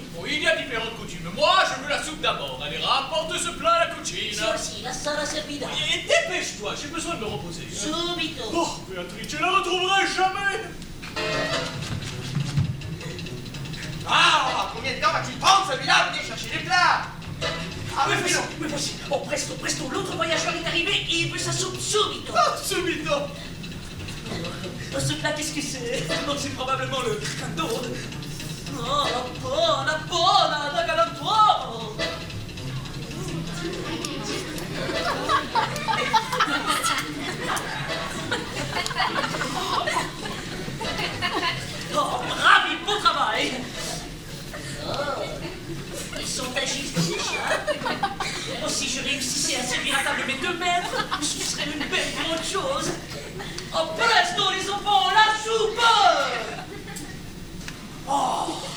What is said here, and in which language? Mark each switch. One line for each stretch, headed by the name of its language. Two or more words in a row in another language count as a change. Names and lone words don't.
French: Oui, il y a différentes coutumes. Moi, je veux la soupe d'abord. Allez, rapporte ce plat à la cucine. C'est aussi la sala servida. Et dépêche-toi, j'ai besoin de me reposer. Subito. Oh, Béatrice, je la retrouverai jamais. Ah, combien de temps va-t-il prendre celui-là? Venez chercher les plats. Ah, mais voici, non. me voici.
Italian: Oh, presto, presto,
French: l'autre voyageur est arrivé et il veut sa soupe subito. Ah, subito. Oh, ce plat, qu'est-ce que c'est? Oh, c'est probablement le cricando. Oh, la bonne, la galantuomo. Oh, bravi, beau travail. Oh, ils sont agiles déjà. Oh, si je réussissais à servir à table mes 2 maîtres, ce serait une belle grande chose. Oh, presto, les enfants, la soupe! Oh!